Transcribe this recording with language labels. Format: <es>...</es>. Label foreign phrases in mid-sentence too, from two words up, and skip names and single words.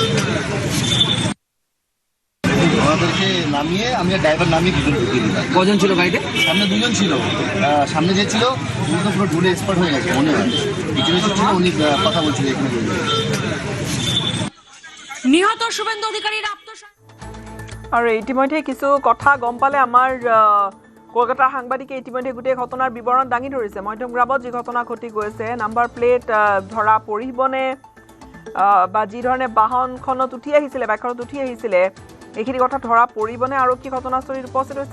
<bn>আমাদেরকে নামিয়ে আমি ড্রাইভার নামিয়ে ভিতরে ঢুকিয়ে দিলাম। কজন ছিল গাড়িতে? সামনে 2জন ছিল। সামনে যে ছিল উনি তো পুরো ডুলে এক্সপার্ট হয়ে গেছে মনে হয়। পিছনে ছিল উনি কথা বলছিল এখানে বলবে। নিহত শুভেন্দু অধিকারীর</bn> <as>আৰু ইতিমধ্যে কিছু কথা গম পালে আমাৰ কলকাতাৰ সাংবাদিকে ইতিমধ্যে গোটেই ঘটনাৰ বিৱৰণ দাঙি ধৰিছে। মধ্যমগ্ৰামত যি ঘটনা ঘটি গৈছে,</as> <en>number plate</en> <as>ধৰা পৰিবনে বা যি ধৰণে বাহনখনত উঠি আহিছিলে, বাইকখনত উঠি আহিছিলে, এইখিনি কথা ধৰা পৰিবনে আৰক্ষী ঘটনাস্থলীত উপস্থিত হৈছে।</as>